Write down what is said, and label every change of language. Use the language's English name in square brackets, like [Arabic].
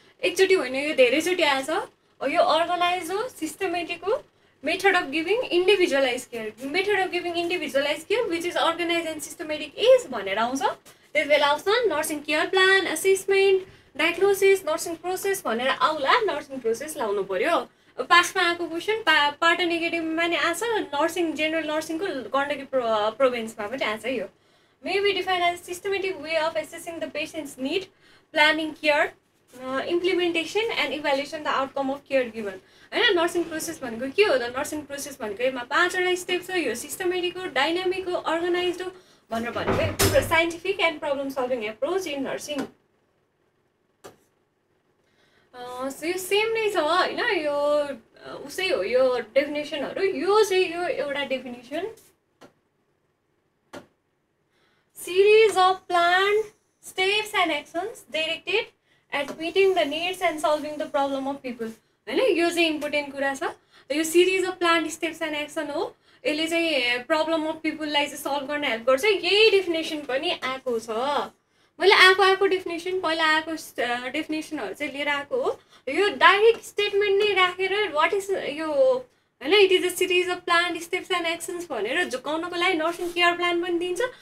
[Nepali] एकचोटि होइन, यो धेरैचोटि आएछ। यो अर्गनाइज हो, सिस्टमेटिक हो, [English] method of giving individualise care, [Nepali] method of giving individualise care which is organise and systematic is भनेर आउँछ। त्यस बेला आउँछ nursing care plan, assessment, diagnosis, nursing process भनेर आउला। नर्सिङ प्रोसेस लाउनु पर्यो। पासमा आएको क्वेसन पार्ट नेगेटिभमा नि आछ, नर्सिङ जेनरल नर्सिङको गण्डकी प्रोभिन्समा पनि आछ। [English] यो may be defined as a systematic way of assessing the patient's need, planning care, implementation and evaluation the outcome of care given होइन। [Nepali] नर्सिङ प्रोसेस भनेको के हो त? नर्सिङ प्रोसेस भनेको यसमा 5वटा स्टेप छ। यो सिस्टमेटिक हो, डाइनामिक हो, अर्गनाइज्ड हो भनेर भनेको [English] Scientific and problem solving approach in nursing. [Nepali] यो सेम नै छ होइन, यो उसै हो यो डेफिनेसनहरू। यो चाहिँ यो एउटा definition, [English] series of planned steps and actions directed at meeting the needs and solving the problem of people होइन। [Nepali] यो चाहिँ इम्पोर्टेन्ट कुरा छ। यो [English] series of planned steps and action [Nepali] हो, यसले चाहिँ प्रब्लम अफ पिपुललाई चाहिँ सल्भ गर्न हेल्प गर्छ। यही डेफिनेसन पनि आएको छ। मैले आएको डेफिनेसन, पहिला आएको डेफिनेसनहरू चाहिँ लिएर आएको हो। यो डाइरेक्ट स्टेटमेन्ट नै राखेर वाट इज यो होइन, [English] it is a series of plan steps and actions [Nepali] भनेर झुकाउनको लागि नर्सिङ केयर प्लान पनि दिन्छ।